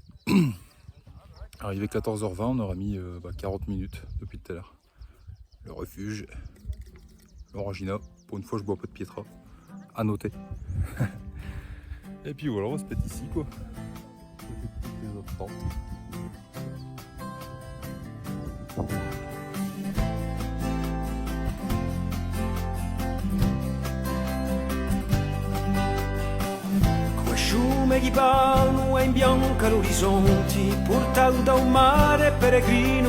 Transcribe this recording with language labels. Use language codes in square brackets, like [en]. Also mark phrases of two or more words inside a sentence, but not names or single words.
[fr] Arrivé 14h20, on aura mis 40 minutes depuis tout à l'heure. Le refuge, l'Orangina. Pour une fois je bois pas de Pietra. À noter. Et puis voilà, on va se mettre ici quoi. Les autres tentes. [co] Sciume che palmo e in bianca l'orizzonti, portato da un mare peregrino